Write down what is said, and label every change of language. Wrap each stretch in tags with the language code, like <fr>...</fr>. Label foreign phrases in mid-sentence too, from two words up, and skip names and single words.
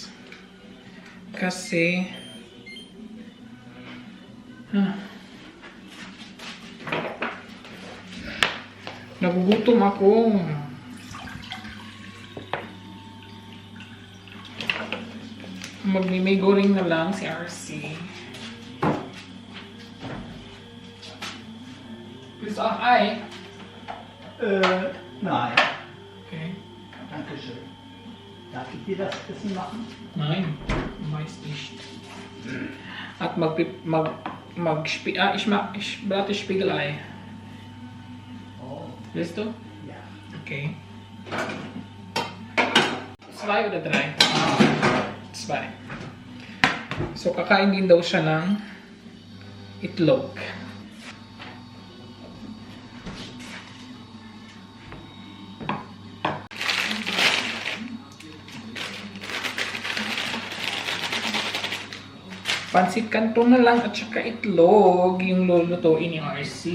<tl>Kasi nagugutom ako. Mag-mimigoring na lang si RC.</tl> <de>Ist auch Ei? Nein. Okay. Dankeschön. Darf ich dir das Essen machen? Nein, weiß nicht. At ich brate Spiegelei. Oh. Willst du? Ja. Okay. 2 oder 3? 2. So,</de> <tl>kakain din daw siya ng itlog. Pansit Canton na lang at saka itlog yung lulutuin ni RC.</tl>